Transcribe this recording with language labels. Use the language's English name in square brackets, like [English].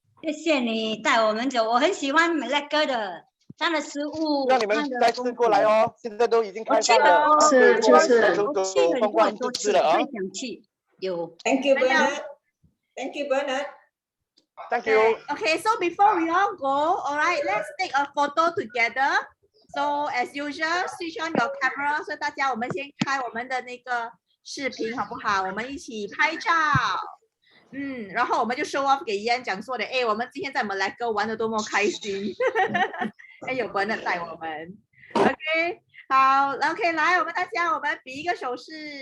[Chinese] 谢谢你带我们走，我很喜欢Malacca的，它的食物。让你们再次过来哦，现在都已经开放了。是。我去很多很多次了，会想去。有。 [English] Thank you, Bernard. Thank you, Bernard. Thank you. Okay, so before we all go, all right, let's take a photo together. So as usual, switch on your camera. [Chinese] 所以大家，我们先开我们的那个视频，好不好？我们一起拍照。然后我们就 [English] show off [Chinese] 给Ian讲说的，我们今天在Malacca玩的多么开心。有Bernard带我们。OK， 好 ，OK， 来，我们大家，我们比一个手势。